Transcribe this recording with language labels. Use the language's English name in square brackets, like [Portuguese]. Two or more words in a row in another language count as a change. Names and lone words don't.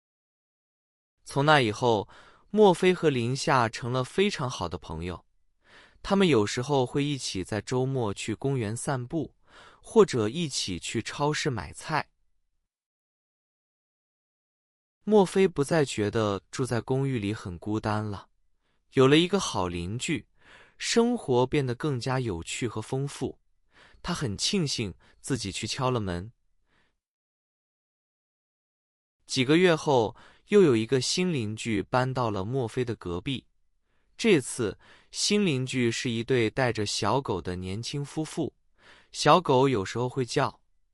[Chinese] 從那以後，墨菲和林夏成了非常好的朋友。他們有時候會一起在周末去公園散步，或者一起去超市買菜。墨菲不再覺得住在公寓裡很孤單了，有了一個好鄰居，生活變得更加有趣和豐富。他很慶幸自己去敲了門。幾個月後，又有一個新鄰居搬到了墨菲的隔壁。這次，新鄰居是一對帶着小狗的年輕夫婦，小狗有時候會叫。